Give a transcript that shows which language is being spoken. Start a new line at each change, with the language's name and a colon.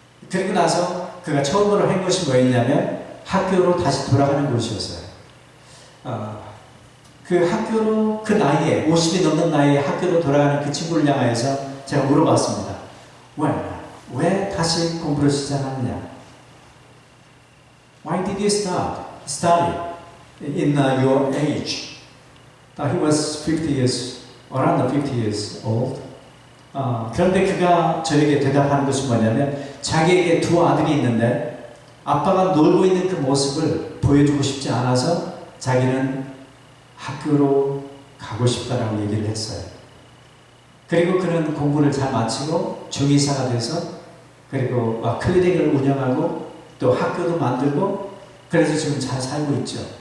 Korean: 그리고 나서 그가 처음으로 한 것이 뭐였냐면 학교로 다시 돌아가는 곳이었어요. 그 학교로 그 나이에 50이 넘는 나이에 학교로 돌아가는 그 친구를 향하여서 제가 물어봤습니다. 왜 다시 공부를 시작하느냐?
English: Why did you study in your age? He was 50 years, around 50 years old.
Korean: 그런데 그가 저에게 대답하는 것이 뭐냐면 자기에게 두 아들이 있는데 아빠가 놀고 있는 그 모습을 보여주고 싶지 않아서 자기는 학교로 가고 싶다라고 얘기를 했어요. 그리고 그는 공부를 잘 마치고 중의사가 돼서 그리고 클리닉을 운영하고 또 학교도 만들고 그래서 지금 잘 살고 있죠.